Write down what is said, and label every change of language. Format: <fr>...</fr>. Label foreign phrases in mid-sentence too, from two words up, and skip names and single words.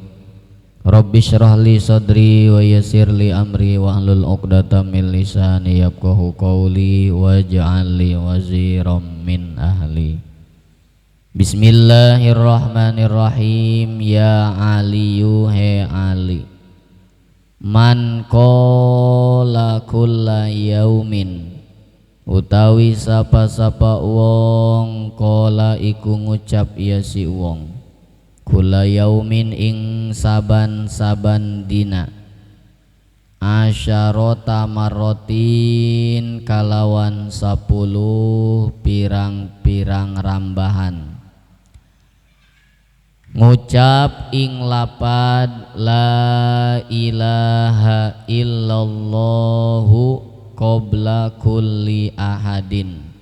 <ar>رب اشرح لي صدري ويسر لي أمري واحلل عقدة من لساني يفقهوا قولي واجعل لي وزيرا من أهلي. بسم الله الرحمن الرحيم. يا علي,</ar> <jv>he Ali,</jv> <ar>من قال كل يوم,</ar> <jv>utawi sapa-sapa wong qala iku ngucap ya si wong, kula yaumin ing saban-saban dina, asyarota marrotin kalawan 10 pirang-pirang rambahan, ngucap ing lapad</jv> <ar>لا إله إلا الله قبل كل أحد.</ar>